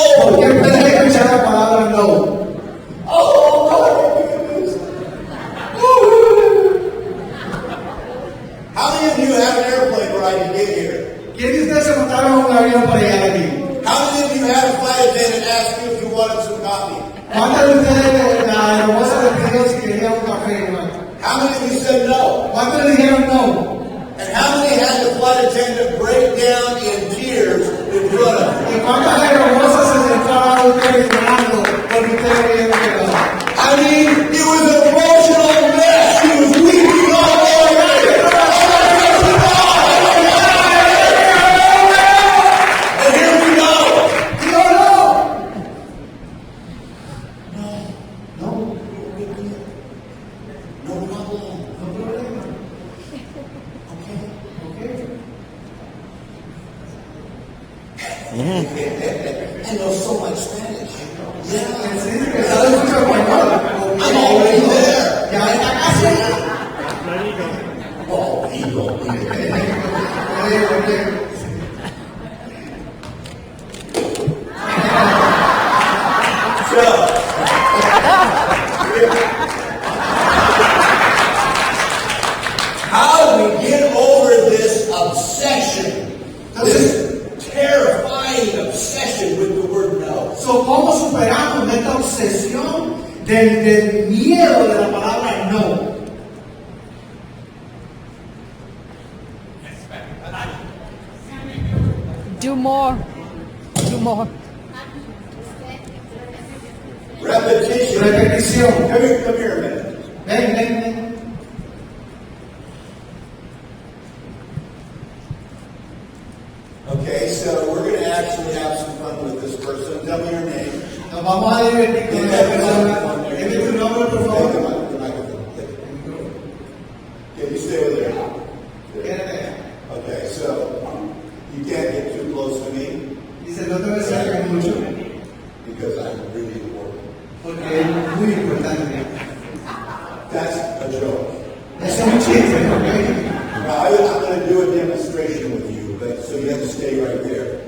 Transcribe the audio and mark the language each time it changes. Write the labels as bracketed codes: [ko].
[es] Porque puedes escuchar la palabra no. [en] Oh, my goodness. How many of you have an airplane ride to get here? [es] ¿Quién de ustedes se montaron en un avión para llegar aquí? [en] How many of you had a flight attendant ask you if you wanted some coffee? [es] ¿Cuántos de ustedes la hermosa le pidió si querían un café? [en] How many of you said no? [es] ¿Cuántos le dijeron no? [en] And how many had the flight attendant break down in tears in front of you? [es] ¿Y cuántas hermosas se sentaban a ustedes llorando porque ustedes querían que no? [en] I mean, it was an emotional mess. She was weeping all over it. And here we go. [es] ¡Dios no! No. [en] No problem. [es] No problema. [en] I know so much Spanish. Yeah. [es] Sí, que sabe mucho español. [en] I'm already there. [es] Ya está casi. [en] Oh, ego. So, how do we get over this obsession, this terrifying obsession with the word no? [es] So, ¿cómo superamos esta obsesión del miedo de la palabra no? [en] Do more. Do more. Repetition. [es] Repetición. [en] Come here a minute. [es] Ven. [en] Okay, so we're going to actually have some fun with this person. Tell me your name. [es] Nos vamos a divertir con esta persona. Dime tu nombre, por favor. [en] Okay, you stay over there. [es] Quédate. [en] Okay, so you can't get too close to me [es] Dice, no te me acerques mucho [en] because I'm really important. [es] porque es muy importante. [en] That's a joke. [es] Es un chiste, ¿ok? [en] Now, I'm going to do a demonstration with you, but so you have to stay right there.